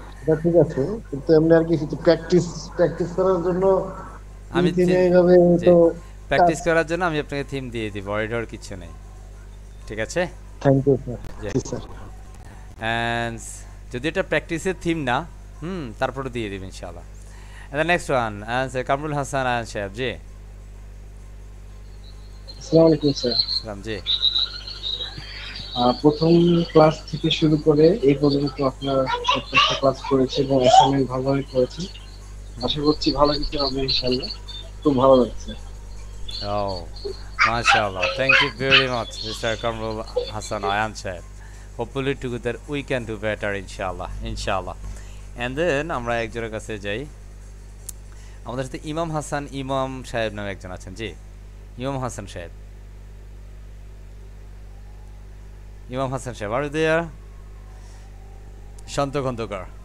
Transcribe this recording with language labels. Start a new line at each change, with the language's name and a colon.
Bangla: সেটা ঠিক আছে, কিন্তু এমনি আর কি প্র্যাকটিস করার জন্য আমি থিমে এইভাবে জি, তো প্র্যাকটিস করার জন্য আমি আপনাকে থিম দিয়ে দিব, ওয়ারি হওয়ার কিছু নেই। ঠিক আছে, thank you sir. G. G sir. And যদি এটা প্র্যাকটিসের থিম না, তারপরে দিয়ে দিবেন ইনশাআল্লাহ।
English: And the next one, answer Kamrul Hassan and Shab.
Bangla: জি, আসসালামু আলাইকুম স্যার। সালাম। জি, প্রথম ক্লাস থেকে শুরু করে এই পর্যন্ত আপনার প্রত্যেকটা ক্লাস করেছি এবং অ্যাসাইনমেন্ট ভালোভাবে করেছি। আশা করছি ভালো কিছু হবে ইনশাআল্লাহ। খুব ভালো লাগছে।
English: oh, mashallah. Thank you very much, Mr. Kamrul Hassan and Shab. Hopefully together we can do better inshallah. And then
Bangla: আমরা একজনের কাছে যাই। আমাদের সাথে ইমাম সাহেব নামে একজন আছেন। জি, ইমাম হাসান সাহেব।
English: Are you there? Shanto Khandakar.